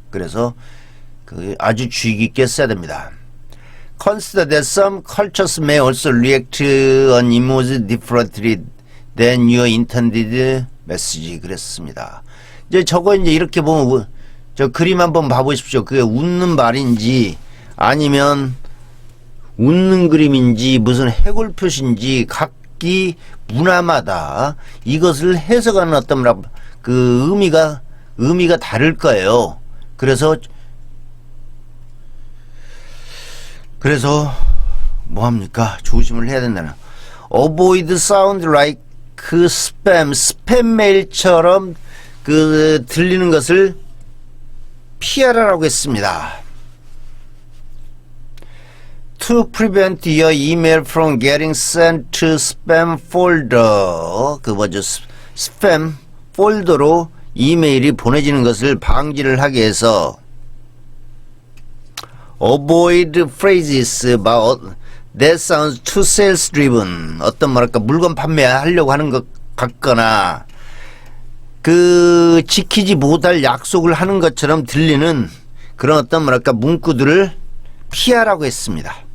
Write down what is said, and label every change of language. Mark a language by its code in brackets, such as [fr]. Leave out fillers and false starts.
[ko] 그래서 그 아주 주의 깊게 써야 됩니다. [en] Consider that some cultures may also react on emoji differently than your intended message. [ko] 그랬습니다. 이제 저거 이제 이렇게 보면 저 그림 한번 봐보십시오. 그게 웃는 말인지 아니면 웃는 그림인지 무슨 해골 표시인지 각기 문화마다 이것을 해석하는 어떤 그 의미가 다를 거예요. 그래서 뭐합니까? 조심을 해야 된다는. [en] Avoid sound like [ko] 스팸 메일처럼 그 들리는 것을 피하라고 했습니다. [en] To prevent your email from getting sent to spam folder. [ko] 그 뭐죠? 스팸 폴더로 이메일이 보내지는 것을 방지를 하기 위해서 [en] avoid phrases about that sounds too sales driven. [ko] 어떤 뭐랄까 물건 판매하려고 하는 것 같거나 그 지키지 못할 약속을 하는 것처럼 들리는 그런 어떤 뭐랄까 문구들을 피하라고 했습니다.